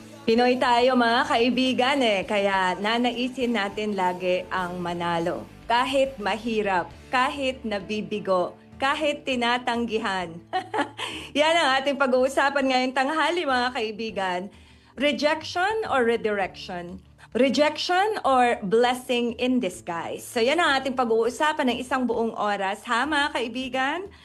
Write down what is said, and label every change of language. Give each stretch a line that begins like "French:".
Filipino: Pinoy tayo mga kaibigan kaya nanaisin natin lagi ang manalo. Kahit mahirap, kahit nabibigo, kahit tinatanggihan. Yan ang ating pag-uusapan ngayong tanghali mga kaibigan.
English: Rejection or redirection? Rejection or blessing in disguise?
Filipino: So yan ang ating pag-uusapan ng isang buong oras. Ha mga kaibigan?